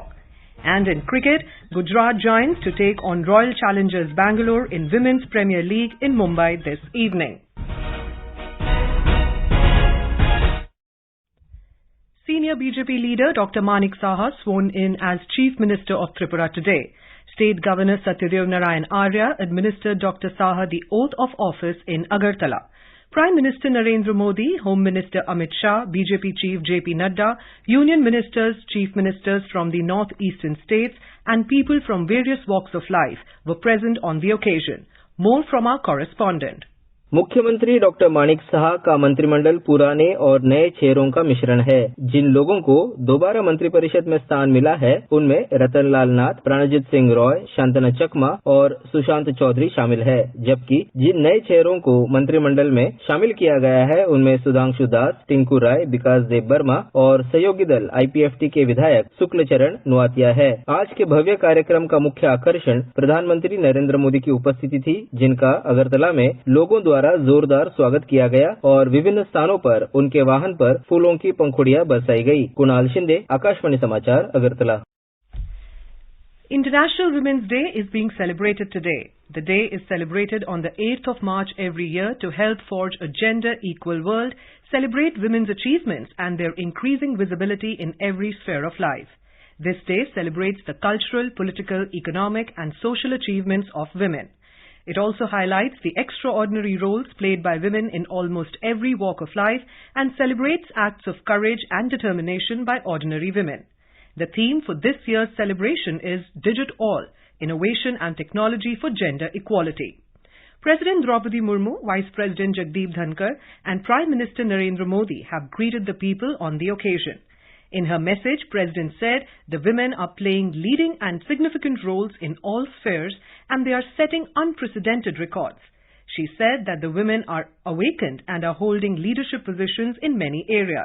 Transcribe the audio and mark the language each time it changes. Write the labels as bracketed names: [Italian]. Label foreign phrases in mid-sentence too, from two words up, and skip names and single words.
[English] And in cricket, Gujarat Giants to take on Royal Challengers Bangalore in Women's Premier League in Mumbai this evening. Senior BJP leader Dr. Manik Saha sworn in as Chief Minister of Tripura today. State Governor Satyadev Narayan Arya administered Dr. Saha the oath of office in Agartala. Prime Minister Narendra Modi, Home Minister Amit Shah, BJP Chief JP Nadda, Union Ministers, Chief Ministers from the northeastern states and people from various walks of life were present on the occasion. More from our correspondent. [Hindi] मुख्यमंत्री डॉक्टर मानिक साहा का मंत्रिमंडल पुराने और नए चेहरों का मिश्रण है। जिन लोगों को दोबारा मंत्रिपरिषद में स्थान मिला है उनमें रतन लाल नाथ, प्राणजीत सिंह रॉय, शांतना चकमा और सुशांत चौधरी शामिल है, जबकि जिन नए चेहरों को मंत्रिमंडल में शामिल किया गया है उनमें सुधांशु दास, टिंकू राय, विकास देव वर्मा और सहयोगी दल IPFT के विधायक शुक्लचरण नुआतिया है। आज के भव्य कार्यक्रम का मुख्य आकर्षण प्रधानमंत्री नरेंद्र मोदी की उपस्थिति थी, जिनका अगरतला में लोगों द्वारा जोरदार स्वागत किया गया और विभिन्न स्थानों पर उनके वाहन पर फूलों की पंखुड़ियां बरसाई गई। कुणाल शिंदे, आकाशवाणी समाचार, अगरतला। [English] International Women's Day is being celebrated today. The day is celebrated on the 8th of March every year to help forge a gender-equal world, celebrate women's achievements and their increasing visibility in every sphere of life. This day celebrates the cultural, political, economic and social achievements of women. It also highlights the extraordinary roles played by women in almost every walk of life and celebrates acts of courage and determination by ordinary women. The theme for this year's celebration is Digit All, Innovation and Technology for Gender Equality. President Draupadi Murmu, Vice President Jagdeep Dhankar and Prime Minister Narendra Modi have greeted the people on the occasion. In her message, President said the women are playing leading and significant roles in all spheres and they are setting unprecedented records. She said that the women are awakened and are holding leadership positions in many areas.